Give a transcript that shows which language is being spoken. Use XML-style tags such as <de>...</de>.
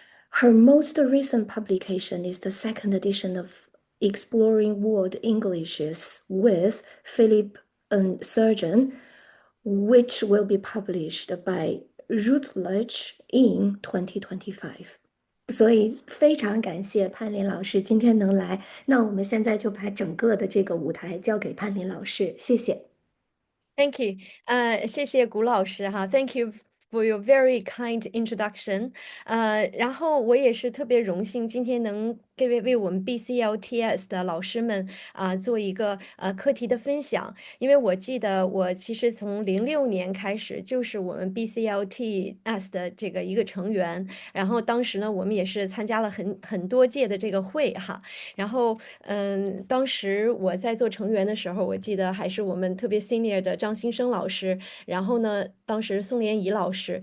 <en>Her most recent publication is the second edition of Exploring World Englishes with Philip Surgeon, which will be published by Routledge in 2025.</en> <zh>所以非常感谢潘林老师今天能来，那我们现在就把整个的这个舞台交给潘林老师，谢谢。</zh> <en>Thank you.</en> <zh>谢谢谷老师哈，</zh> <en>Thank you for your very kind introduction.</en> <zh>然后我也是特别荣幸今天能为我们 BCLTS 的老师们做一个课题的分享，因为我记得我其实从06年开始就是我们 BCLTS 的这个一个成员，然后当时呢我们也是参加了很多届的这个会哈，然后当时我在做成员的时候，我记得还是我们特别 senior 的张新生老师，然后呢，当时宋连怡老师。</zh>